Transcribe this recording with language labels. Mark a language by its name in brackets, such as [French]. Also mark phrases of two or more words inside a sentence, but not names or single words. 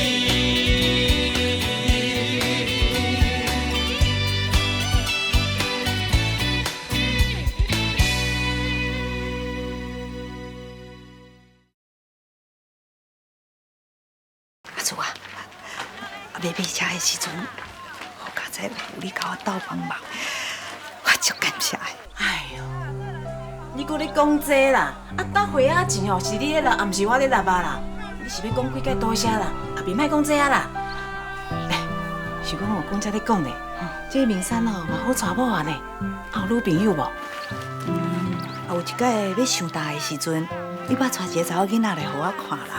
[Min Nan Chinese] 阿祖啊，买马车的时阵，好佳哉有你甲我斗帮忙，我足感谢的。哎呦，你搁咧讲这啦？啊，搭花仔钱哦，是你咧纳，也毋是我咧纳啦。你是要讲几介多谢啦？啊，别卖讲这啊啦。哎，是讲我讲才咧讲咧，这个名山哦，嘛好娶某啊呢。啊，有女朋友无？有一届要上大的时阵，你捌带一个查某囡仔来互我看啦。